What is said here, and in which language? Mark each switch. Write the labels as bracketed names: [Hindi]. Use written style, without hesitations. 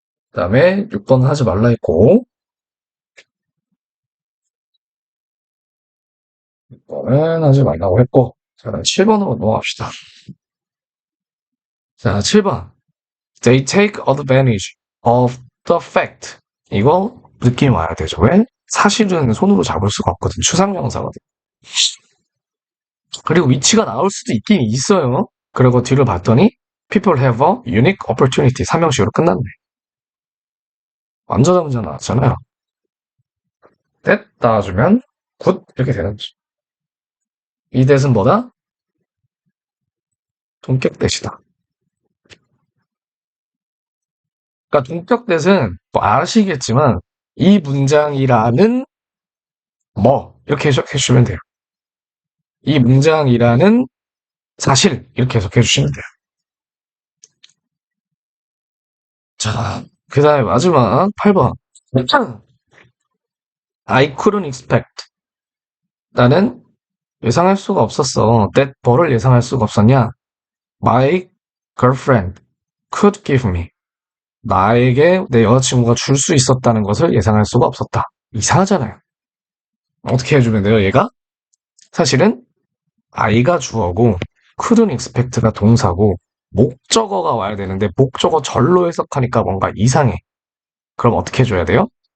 [Korean] 그 다음에 6번 하지 말라 했고 6번은 하지 말라고 했고 자, 7번으로 넘어갑시다. 자, 7번. [English] They take advantage of the fact. [Korean] 이거 느낌 와야 되죠. 왜? 사실은 손으로 잡을 수가 없거든. 추상명사거든. 그리고 위치가 나올 수도 있긴 있어요. 그리고 뒤를 봤더니 [English] people have a unique opportunity. [Korean] 삼형식으로 끝났네. 완전한 문제 나왔잖아요. that 따주면 good 이렇게 되는 거죠. 이 that은 뭐다? 동격 that이다. 그러니까 동격 that은 뭐 아시겠지만 이 문장이라는 뭐 이렇게 해석해 주시면 돼요. 이 문장이라는 사실 이렇게 해석해 주시면 돼요. 자, 그 다음에 마지막 8번. [English] I couldn't expect. [Korean] 나는 예상할 수가 없었어. that 뭐를 예상할 수가 없었냐? [English] My girlfriend could give me. [Korean] 나에게 내 여자친구가 줄 수 있었다는 것을 예상할 수가 없었다. 이상하잖아요. 어떻게 해주면 돼요, 얘가? 사실은 I가 주어고 couldn't expect가 동사고 목적어가 와야 되는데 목적어 절로 해석하니까 뭔가 이상해. 그럼 어떻게 해줘야 돼요?